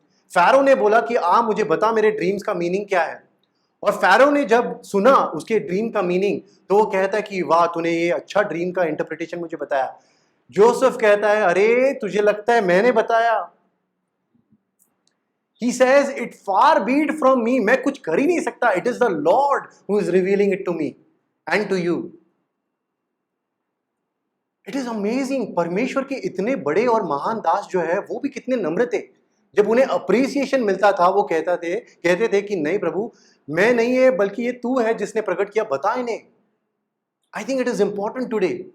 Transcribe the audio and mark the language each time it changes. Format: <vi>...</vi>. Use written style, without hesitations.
<hi>Pharaoh ने बोला कि मुझे बता मेरे ड्रीम्स का मीनिंग क्या है। और फैरो ने जब सुना उसके ड्रीम का मीनिंग तो वो कहता है कि वाह तूने ये अच्छा ड्रीम का इंटरप्रिटेशन मुझे बताया। जोसेफ कहता है अरे तुझे लगता है मैंने बताया?</hi> <en>He says it far be it from me,</en> <hi>मैं कुछ कर ही नहीं सकता,</hi> <en>it is the Lord who is revealing it to me and to you. It is amazing।</en> <hi>परमेश्वर के इतने बड़े और महान दास जो है वो भी कितने नम्र थे। जब उन्हें अप्रिसिएशन मिलता था वो कहते थे कि नहीं प्रभु, मैं नहीं है बल्कि ये तू है जिसने प्रकट किया, बता इन्हें।</hi> <en>I think it is important today.</en>